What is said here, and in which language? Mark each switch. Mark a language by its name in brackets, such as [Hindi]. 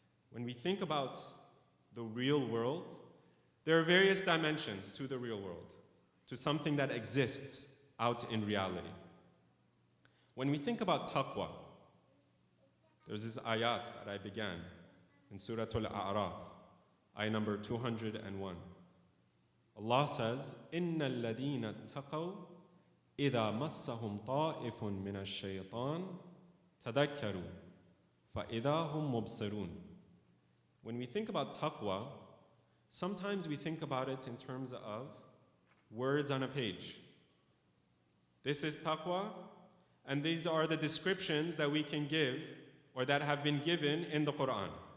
[English] When we think about the real world, there are various dimensions to the real world, to something that exists out in reality. When we think about taqwa, there's this ayat that I began in Surah al-A'raf, ayah number 201. Allah says, [Arabic] إِنَّ الَّذِينَ اتَّقَوْا إِذَا مَسَّهُمْ طَائِفٌ مِّنَ الشَّيْطَانِ تَذَكَّرُوا فَإِذَا هُمْ مُبْصِرُونَ. [English] When we think about taqwa, sometimes we think about it in terms of words on a page. This is taqwa, and these are the descriptions that we can give or that have been given in the Quran.